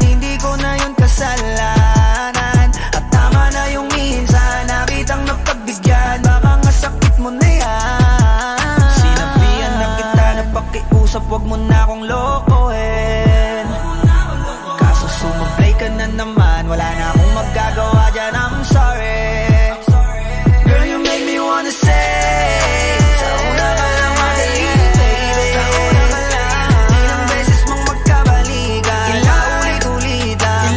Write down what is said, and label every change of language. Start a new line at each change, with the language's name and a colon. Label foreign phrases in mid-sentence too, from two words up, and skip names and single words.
Filipino: Hindi ko na yun kasalanan, at tama na yung minsan nakitang napagbigyan. Baka nga sakit mo na yan. Sinabihan na kita na pakiusap, wag mo na akong lokohin. Kaso sumablay ka na naman, wala na akong magagawa dyan,
English: I'm sorry. Girl, you make me wanna say,
Filipino: sa una ka lang magaling, baby. Sa una ka lang, ilang beses mong magkabalikan, paulit-ulit lang